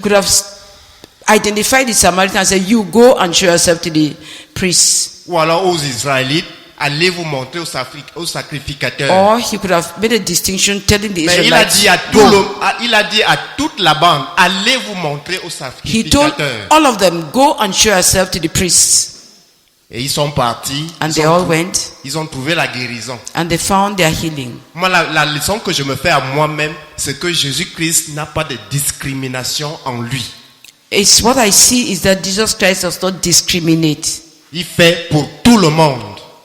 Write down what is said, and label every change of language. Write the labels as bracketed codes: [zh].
[en] could have identified the Samaritan and said, you go and show yourself to the priests. [fr] Ou alors aux Israélites, allez vous montrer au sacrificateur. [en] Or he could have made a distinction telling the Israelites. [fr] Mais il a dit à toute la bande, allez vous montrer au sacrificateur. [en] He told all of them, go and show yourself to the priests. [fr] Et ils sont partis. [en] And they all went. [fr] Ils ont trouvé la guérison. [en] And they found their healing. [fr] Moi, la leçon que je me fais à moi-même, c'est que Jésus-Christ n'a pas de discrimination en lui. [en] It's what I see is that Jesus Christ does not discriminate. [fr] Il fait pour tout le monde.